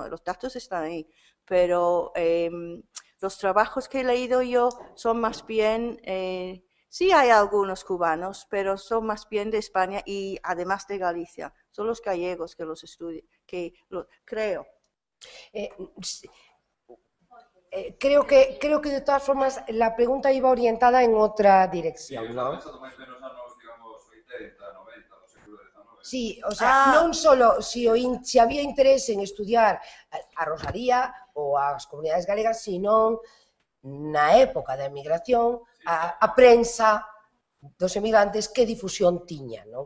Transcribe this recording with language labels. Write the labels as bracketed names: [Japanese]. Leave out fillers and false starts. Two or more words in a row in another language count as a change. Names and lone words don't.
[Spanish] Los datos están ahí, pero los trabajos que he leído yo son más bien, sí hay algunos cubanos, pero son más bien de España y además de Galicia, son los gallegos que los estudian, creo. Creo que de todas formas la pregunta iba orientada en otra dirección, ¿no? Sí, o sea, [Galician] non só se había interés en estudiar a Rosalía ou as comunidades galegas, sino na época da emigración a prensa dos emigrantes que difusión tiña, non?